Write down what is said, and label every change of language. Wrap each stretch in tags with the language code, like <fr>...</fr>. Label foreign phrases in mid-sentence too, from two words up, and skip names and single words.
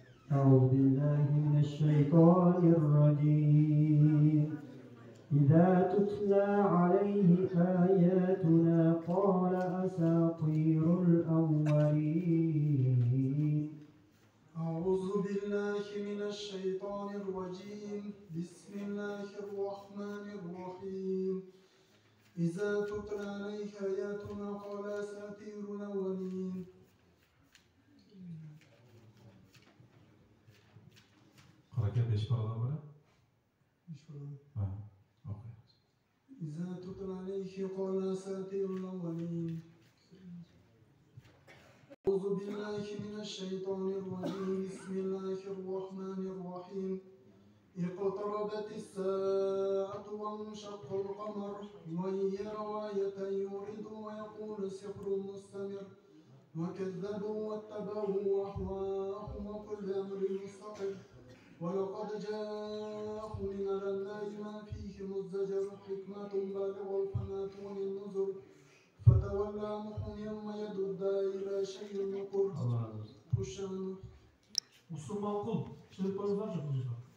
<ar>أعوذ بالله من الشيطان الرجيم إذا تتلى عليه آياتنا قال أساطير الأولين أعوذ بالله من الشيطان الرجيم بسم الله الرحمن الرحيم إذا تتلى عليه آياتنا قال أساطير الأولين</ar> <tr>Hareket beş paradan böyle. Ha, okey.</tr> <ar>إذا تتلى عليه قال أساطير الأولين أعوذ بالله من الشيطان الرجيم بسم الله الرحمن الرحيم اقتربت الساعة وانشق القمر وإن يروا آية يعرضوا ويقول سحر مستمر وكذبوا واتبعوا أهواءهم وكل أمر مستقر ولقد جاءهم من الأنباء ما فيه مزدجر حكمة بالغة فما تغني النذر فتولى عنهم يوم يدعو إلى شيء نكر خشان</ar> <tr>Müslüman kul, çocuklarınız var mı çocuklar?</tr>